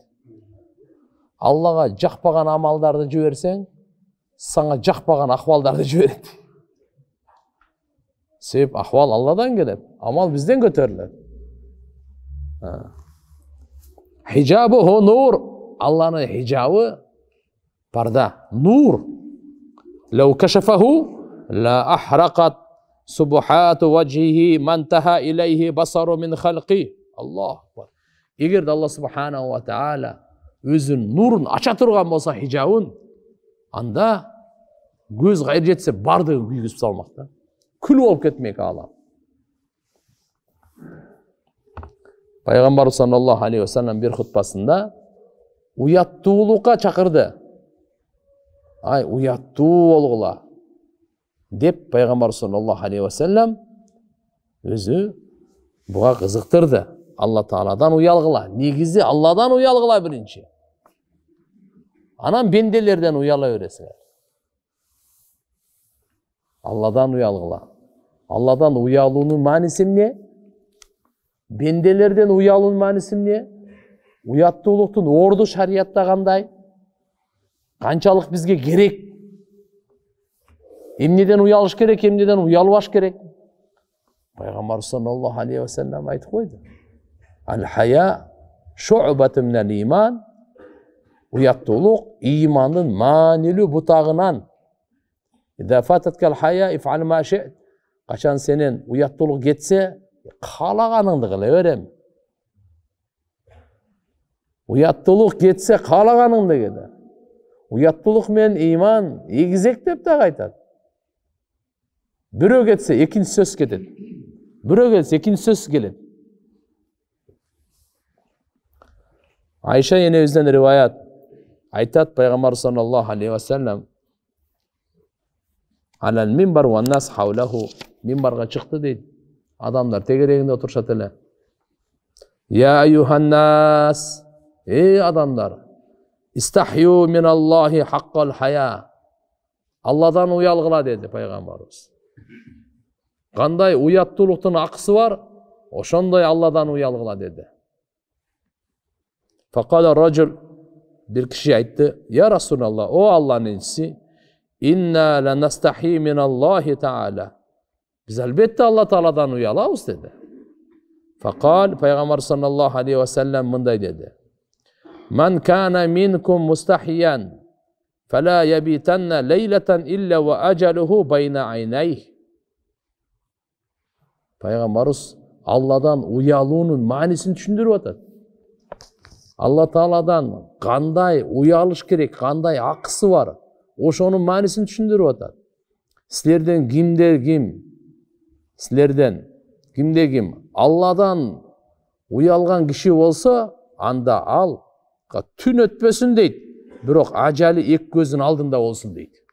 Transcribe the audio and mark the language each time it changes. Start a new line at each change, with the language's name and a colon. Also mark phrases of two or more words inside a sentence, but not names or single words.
Kyrgyz: Аллага жакпаган амалдарды жиберсең, саңа жакпаган акыбалдарды жиберет. Себеп акыбал Алладан келет, амал бизден көтөрүлөт.
Arabic: حجابه نور.
Kyrgyz: Алланын хижабы парда, нур.
Arabic: لو كشفه لأحرقت سبحات وجهه ما انتهى إليه بصره من خلقه. الله أكبر.
Kyrgyz: Эгерде Алла
Arabic: سبحانه وتعالى
Kyrgyz: өзүнүн нурун ача турган болсо хижабын, анда көз кайыр жетсе бардыгын күйгүзүп салмак да. Күл болуп кетмек алам. Пайгамбар
Arabic: صلى الله عليه وسلم
Kyrgyz: бир хутбасында уяттуулукка чакырды. Уяттуу болгула деп Пайгамбар
Arabic: صلى الله عليه وسلم
Kyrgyz: өзү буга кызыктырды. Алла Тааладан уялгыла. Негизи Алладан уялгыла биринчи. Анан бенделерден уяла бересиңер. Алладан уялгыла. Алладан уялуунун мааниси эмне? Бенделерден уялуунун мааниси эмне? Уяттуулуктун орду шариятта кандай? Канчалык бизге керек? Эмнеден уялыш керек, эмнеден уялбаш керек? Пайгамбар
Arabic: صلى الله عليه وسلم
Kyrgyz: айтып койду.
Arabic: الحياء شعبة من الإيمان.
Kyrgyz: Уяттуулук имандын маанилүү бутагынан.
Arabic: إذا فاتك الحياء افعل ما شئت.
Kyrgyz: Качан сенен уяттуулук кетсе, каалаганыңды кыла берем. Уяттуулук кетсе, каалаганыңды кел. Уяттуулук менен иман эгизек деп да айтат. Бирөө кетсе, экинчи сөз кетет. Бирөө келсе, экинчи сөз келет. Айша энебизден риваят айтат, Пайгамбар
Arabic: صلى الله عليه وسلم على المنبر والناس حوله,
Kyrgyz: минбарга чыкты дейт. Адамдар тегерегинде отурушат эле.
Arabic: يا أيها الناس,
Kyrgyz: эй адамдар,
Arabic: استحيوا من الله حق الحياء.
Kyrgyz: Алладан уялгыла деди Пайгамбарыбыз. Кандай уяттуулуктун акысы бар, ошондой Алладан уялгыла деди.
Arabic: فقال رجل,
Kyrgyz: бир киши айтты,
Arabic: يا رسول الله,
Kyrgyz: о Алланын элчиси,
Arabic: إنا لنستحيي من الله تعالى.
Kyrgyz: Биз албетте Алла Тааладан уялабыз деди. Факал, Пайгамбар
Arabic: صلى الله عليه وسلم
Kyrgyz: мындай деди.
Arabic: من كان منكم مستحييا فلا يبيتن ليلة إلا وأجله بين عينيه.
Kyrgyz: Пайгамбарыбыз Алладан уялуунун маанисин түшүндүрүп атат. Алла Тааладан кандай уялыш керек, кандай акысы бар, ошонун маанисин түшүндүрүп атат. Силерден кимдер ким силерден ким Алладан уялган киши болсо, анда ал түн өтпөсүн дейт, бирок ажалы эки көзүнүн алдында болсун дейт.